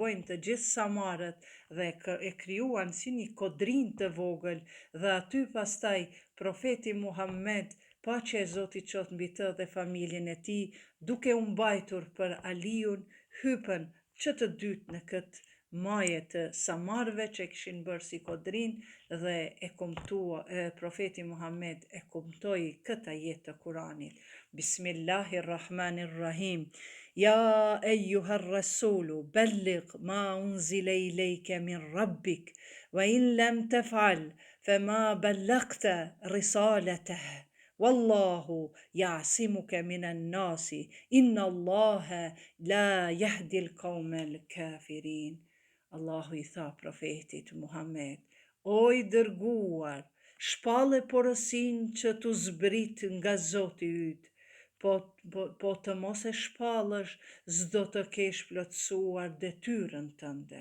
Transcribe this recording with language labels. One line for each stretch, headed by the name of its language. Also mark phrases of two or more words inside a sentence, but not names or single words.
Albanian: bojnë të gjithë samarët dhe e krijuan si një kodrin të vogël, dhe aty pastaj profeti Muhammed, paqja e Zotit qoftë mbi të dhe familjen e tij, duke u mbajtur për Aliun, hypën që të dytë në këtë maje të samarëve që kishin bërë si kodrin, dhe profeti Muhammed e kumtoi këtë ajet të Kuranit.
Arabic: بسم الله الرحمن الرحيم. يا أيها الرسول بلغ ما أنزل إليك من ربك وإن لم تفعل فما بلغت رسالته والله يعصمك من الناس إن الله لا يهدي القوم الكافرين.
Albanian: Allahu I tha profetit Muhammed, o I dërguar, shpallë porosin që tu zbrit nga Zoti yt, po të mos e shpallësh, s'do të kesh plotësuar detyrën tënde.